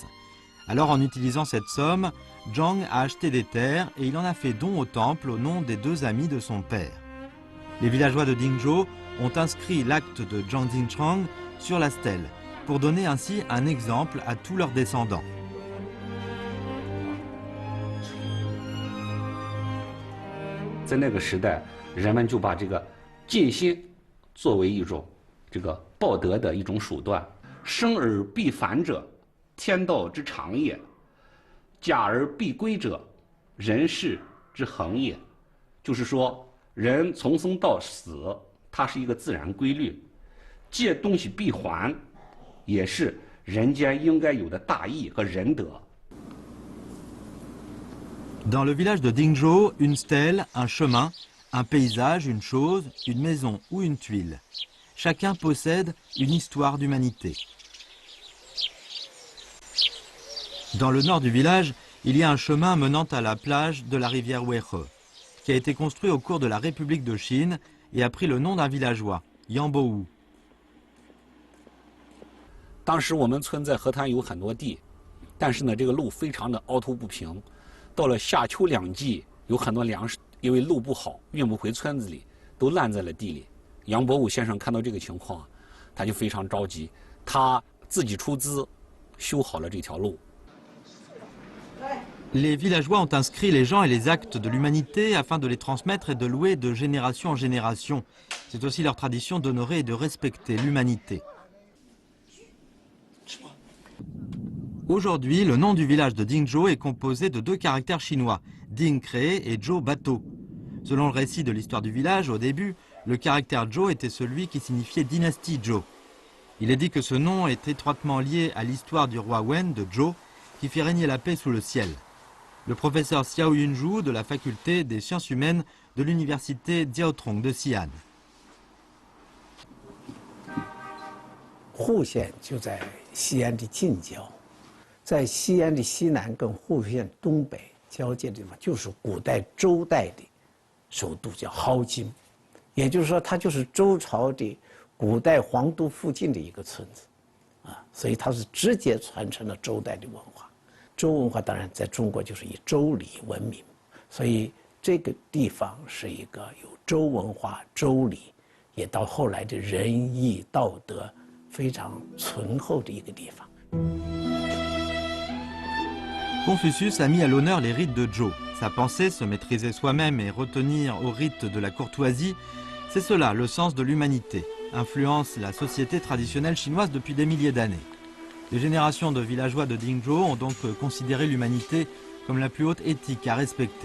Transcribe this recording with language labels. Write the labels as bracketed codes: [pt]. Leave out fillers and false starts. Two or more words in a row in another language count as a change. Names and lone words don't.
[fr] Alors, en utilisant cette somme, Zhang a acheté des terres et il en a fait don au temple au nom des deux amis de son père. Les villageois de Dingzhou ont inscrit l'acte de Zhang Jingchang sur la stèle pour donner ainsi un exemple à tous leurs descendants. [zh] Dans 那个时代，人们就把这个尽心作为一种这个报德的一种手段。生而必反者，天道之常也。假而必归者，人世之恒也。就是说，人从生到死，它是一个自然规律。借东西必还，也是人间应该有的大义和仁德。 [fr] Dans le village de Dingzhou, une stèle, un chemin, un paysage, une chose, une maison ou une tuile. Chacun possède une histoire d'humanité. Dans le nord du village, il y a un chemin menant à la plage de la rivière Weihe, qui a été construit au cours de la République de Chine et a pris le nom d'un villageois, Yangbowu. [zh] 当时我们村在河滩有很多地，但是呢，这个路非常的凹凸不平。到了夏秋两季，有很多粮食因为路不好，运不回村子里，都烂在了地里。杨伯武先生看到这个情况，他就非常着急，他自己出资修好了这条路。 [fr] Les villageois ont inscrit les gens et les actes de l'humanité afin de les transmettre et de louer de génération en génération. C'est aussi leur tradition d'honorer et de respecter l'humanité. Aujourd'hui, le nom du village de Dingzhou est composé de 2 caractères chinois, Ding créé et Zhou bateau. Selon le récit de l'histoire du village, au début, le caractère Zhou était celui qui signifiait dynastie Zhou. Il est dit que ce nom est étroitement lié à l'histoire du roi Wen de Zhou, qui fit régner la paix sous le ciel. Le professeur Xiao Yunzhu de la faculté des sciences humaines de l'université Jiaotong de Xi'an. [zh] 户县就在西安的近郊，在西安的西南跟户县东北交界的地方，就是古代周代的首都，叫蒿津。也就是说，它就是周朝的古代皇都附近的一个村子，所以它是直接传承了周代的文化。周文化当然在中国就是以周礼闻名，所以这个地方是一个有周文化、周礼，也到后来的仁义道德 非常醇厚的一个地方。 [fr] Confucius a mis à l'honneur les rites de Zhou. Sa pensée, se maîtriser soi-même et retenir aux rites de la courtoisie, c'est cela le sens de l'humanité, influence la société traditionnelle chinoise depuis des milliers d'années. Les générations de villageois de Dingzhou ont donc considéré l'humanité comme la plus haute éthique à respecter.